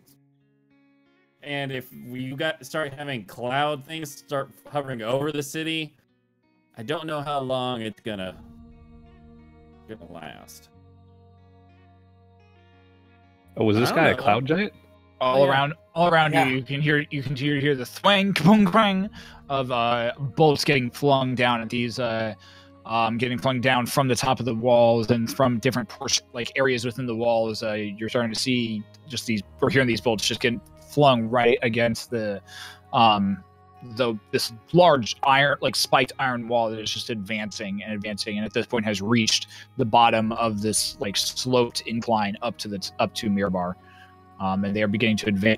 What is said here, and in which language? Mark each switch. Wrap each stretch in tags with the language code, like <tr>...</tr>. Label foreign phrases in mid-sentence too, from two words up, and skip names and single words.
<en>And if we start having cloud things start hovering over the city, I don't know how long it's gonna last. Oh, was this guy a cloud giant? All around you, you can hear the thwang, kapung, krang of bolts getting flung down at these getting flung down from the top of the walls and from different areas within the walls. You're starting to see we're hearing these bolts just getting flung right against the this large iron, like spiked iron wall that is just advancing and advancing, and at this point has reached the bottom of this like sloped incline up to Mirbar, and they are beginning to advance.</en>